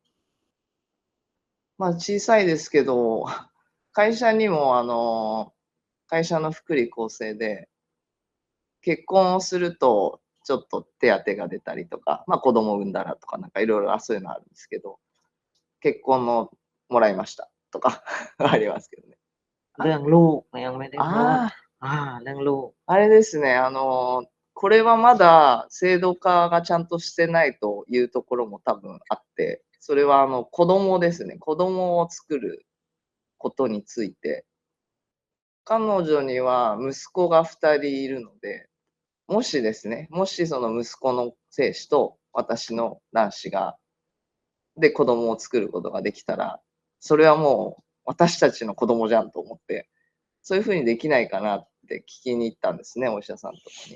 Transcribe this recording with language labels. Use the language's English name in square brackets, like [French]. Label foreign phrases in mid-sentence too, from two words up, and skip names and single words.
[Japanese] 小さいですけど、会社にも会社の福利厚生で、結婚をすると、ちょっと手当が出たりとか、子供産んだらとかなんかいろいろ、そういうのあるんですけど、結婚のもらいましたとかありますけどね。 [Thai] เรื่องลูกยังไม่ได้พูด [Japanese] あ [Thai] เรื่องลูก [Japanese] あれですね、これはまだ制度化がちゃんとしてないというところも多分あって、それは子供ですね。子供を作ることについて、彼女には息子が2人いるので、もしですね、もしその息子の精子と私の卵子で子供を作ることができたら、それはもう私たちの子供じゃんと思って、そういう風にできないかなって聞きに行ったんですね、お医者さんとかに。